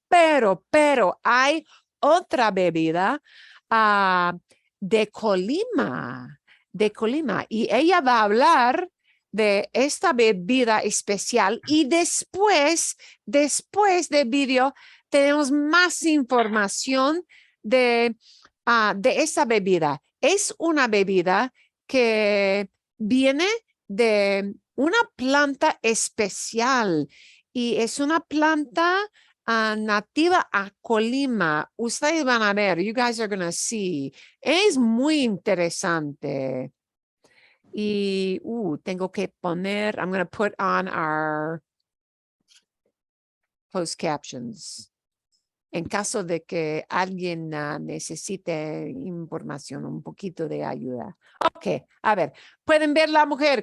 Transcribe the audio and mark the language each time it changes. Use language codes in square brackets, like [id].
[es] pero hay otra bebida de Colima, y ella va a hablar de esta bebida especial y después del video tenemos más información de esta bebida. Es una bebida que viene de una planta especial y es una planta nativa a Colima. Ustedes van a ver, [en] you guys are going to see. [es] Es muy interesante. Y tengo que poner, [en] I'm going to put on our closed captions. [es] En caso de que alguien necesite información, un poquito de ayuda. Ok, a ver, ¿pueden ver la mujer?